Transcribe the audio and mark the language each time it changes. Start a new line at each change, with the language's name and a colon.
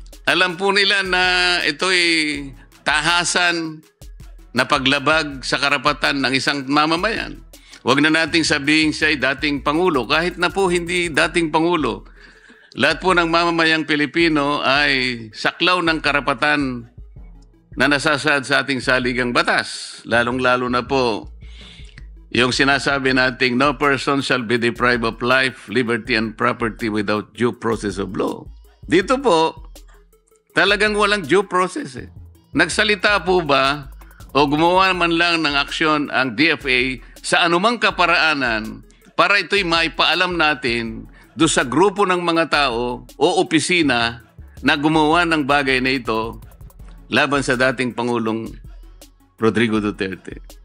Filipino: Alam po nila na ito'y tahasan na paglabag sa karapatan ng isang mamamayan. Huwag na nating sabihin siya'y dating Pangulo, kahit na po hindi dating Pangulo. Lahat po ng mamamayang Pilipino ay saklaw ng karapatan na nasasaad sa ating saligang batas. Lalong-lalo na po yung sinasabi nating
English: no person shall be deprived of life, liberty, and property without due process of law.
Filipino: Dito po, talagang walang due process. Nagsalita po ba o gumawa man lang ng aksyon ang DFA sa anumang kaparaanan para ito'y maipaalam natin do sa grupo ng mga tao o opisina na gumawa ng bagay na ito laban sa dating Pangulong Rodrigo Duterte?